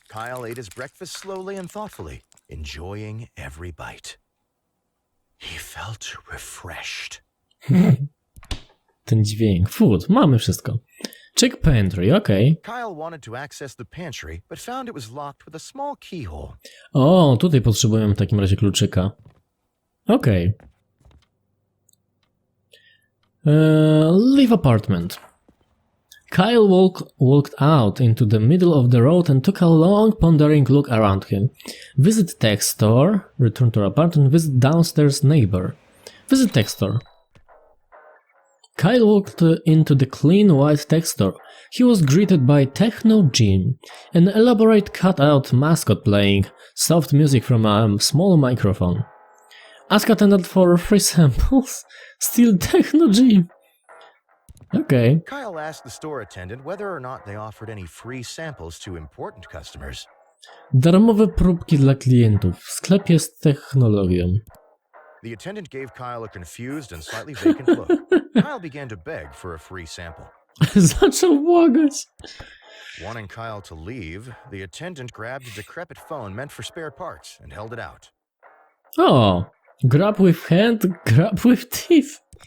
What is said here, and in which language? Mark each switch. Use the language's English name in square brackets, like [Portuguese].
[English] Kyle ate his breakfast slowly and thoughtfully, enjoying every bite. He felt refreshed. [Polish] Ten dźwięk. [English] Food. [Polish] Mamy wszystko. [English] Check pantry. [Polish] Okej. [English] Kyle wanted to access the pantry, but found it was locked with a small keyhole. [Polish] O, tutaj potrzebujemy w takim razie kluczyka. Okej. [English] Leave apartment. Kyle walked out into the middle of the road and took a long, pondering look around him. Visit tech store. Return to apartment. Visit downstairs neighbor. Visit tech store. Kyle walked into the clean white tech store. He was greeted by Techno Jim, an elaborate cut-out mascot playing soft music from a small microphone. Ask attendant for free samples. Still Techno Jim. Okay. Kyle asked the store attendant whether or not they offered any free samples to important customers. [Polish] Darmowe próbki dla klientów w sklepie z technologią. [English] The attendant gave Kyle a confused and slightly vacant look. Kyle began to beg for a free sample. [Polish] Zaczął błagać. [English] Wanting Kyle to leave, the attendant grabbed a decrepit phone meant for spare parts and held it out. O, grab with hand, grab with teeth.